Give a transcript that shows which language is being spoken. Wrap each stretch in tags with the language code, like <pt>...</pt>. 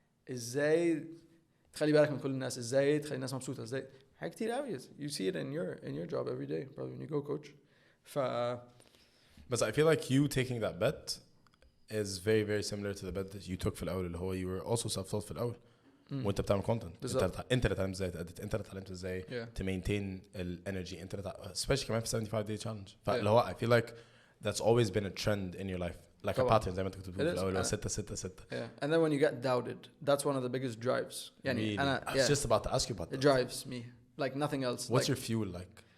<ar>ازاي تخلي بالك من كل الناس؟ ازاي تخلي الناس مبسوطة؟ ازاي؟ حاجات كتير قوي.</ar> <en>You see it in your job every day, probably when you go coach. But I feel like you taking that bet is very, very similar to the bet that you took</en> <ar>في الأول, اللي هو</ar> <en>you were also self-taught</en> <ar>في الأول. وانت بتعمل content. انت اللي تعلمت ازاي تedit, انت اللي تعلمت ازاي</ar> <en>to maintain</en> <ar>الانرجي, انت اللي especially كمان في 75 day challenge. فاللي هو</ar> <en>I feel like that's always been a trend in your life, like a pattern</en> <ar>زي ما انت كنت بتقول في الأول,</ar> <en>6-6-6. Yeah, and then when you get doubted, that's one of the biggest drives.</en> <ar>يعني</ar> <en>I was just about to ask you about that. It drives me like nothing else. What's your fuel like?</en>